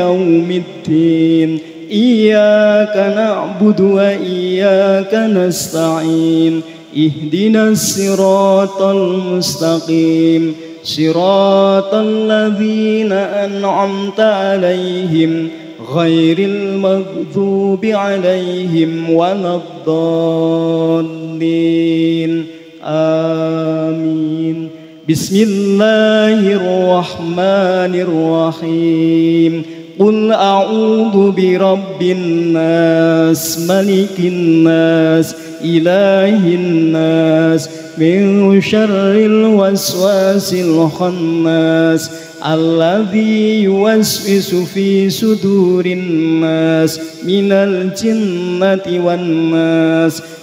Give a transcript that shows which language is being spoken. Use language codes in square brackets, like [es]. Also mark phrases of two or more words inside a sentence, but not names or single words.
[ar] يوم الدين إياك نعبد وإياك نستعين اهدنا الصراط المستقيم صراط الذين أنعمت عليهم غير المغضوب عليهم ولا الضالين آمين. Bismillahirrahmanirrahim. قل أعوذ برب الناس، ملك الناس، إله الناس، من شر الوسواس الخناس، الذي يوسوس في صدور الناس، من الجنة والناس.